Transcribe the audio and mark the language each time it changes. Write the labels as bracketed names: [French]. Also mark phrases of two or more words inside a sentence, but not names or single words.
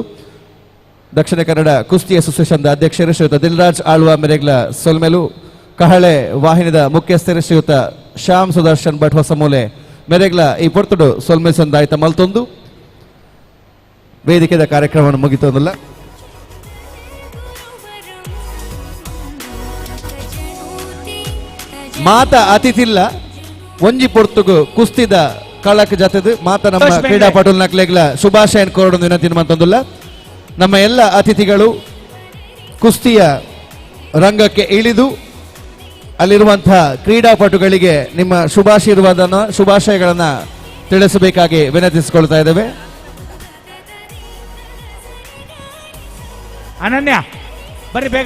[Tulu] ದಕ್ಷಿಣ ಕನ್ನಡ ಕುಸ್ತಿ ಅಸೋಸಿಯೇಷನ್ ಅಧ್ಯಕ್ಷರು ಶ್ರೀಯುತ ದಿಲ್ರಾಜ್ ಆಳ್ವ ಮೆರೆಗ್ಲ ಸೊಲ್ಮೆಲು ಕಹಳೆ ವಾಹಿನಿದ ಮುಖ್ಯಸ್ಥರು ಶ್ರೀಯುತ ಶ್ಯಾಮ್ ಸುದರ್ಶನ್ ಭಟ್ ಹೊಸಮೂಲೆ ಮೆರೆಗ್ಲ ಈ ಪೊರ್ತುಡು ಸೊಲ್ಮೆ ಸಂದಾಯಿತ ಮಲ್ತೊಂದು ವೇದಿಕೆದ ಕಾರ್ಯಕ್ರಮವನ್ನು ಮುಗಿತೊಂದಿಲ್ಲ. ಮಾತ ಅತಿಥಿಲ್ಲ ಒಂಜಿ ಪೊರ್ತುಗು ಕುಸ್ತಿದ ಕಳಕ್ ಜತದು ಮಾತ ನಮ್ಮ ಕ್ರೀಡಾಪಟುಲ್ ನಕ್ಲೆಗ್ಲ ಶುಭಾಶಯನ್ ಕೋರೊಂದು ವಿನಂತಿ ಮಂತೊಂದುಲ್ಲ. [Kannada] ನಮ್ಮ ಎಲ್ಲ ಅತಿಥಿಗಳು ಕುಸ್ತಿಯ ರಂಗಕ್ಕೆ ಇಳಿದು ಅಲ್ಲಿರುವಂತಹ ಕ್ರೀಡಾಪಟುಗಳಿಗೆ ನಿಮ್ಮ ಶುಭಾಶಯಗಳನ್ನ ತಿಳಿಸಬೇಕಾಗಿ ವಿನಂತಿಸಿಕೊಳ್ತಾ ಇದ್ದೇವೆ. ಅನನ್ಯ ಬರ್ರಿ ಬೇಗ.